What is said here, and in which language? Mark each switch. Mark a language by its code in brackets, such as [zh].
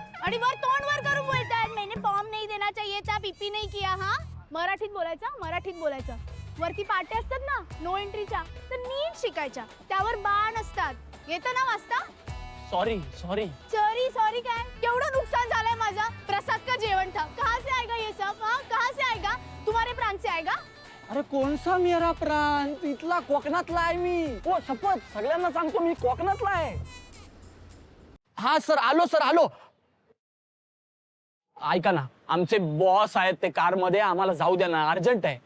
[mr] आणि वर तोंड वर करून बोलतात, [hi] मैंने फॉर्म नहीं देना चाहिए था, पीपी नहीं किया. [mr] हा, मराठीत बोलायचं. वरती पाट्या असतात ना नो एंट्रीच्या, तर नीट शिकायच्या. त्यावर बाण असतात. येतं ना वाचता? [en] Sorry. [mr] सॉरी काय? केवढं नुकसान झालंय माझं. [hi] प्रसाद का जेवण था, कहाँ से आएगा ये सब? हाँ, कहाँ से आएगा? तुम्हारे प्रांत से आएगा? अरे कोणसा मेरा प्रांत? [mr] इथला कोकणातला आहे मी. हो शपथ, सगळ्यांना सांगतो मी कोकणातला आहे. हा सर, आलो. ऐका ना, आमचे बॉस आहेत ते कार मध्ये, आम्हाला जाऊ द्या ना, अर्जंट आहे.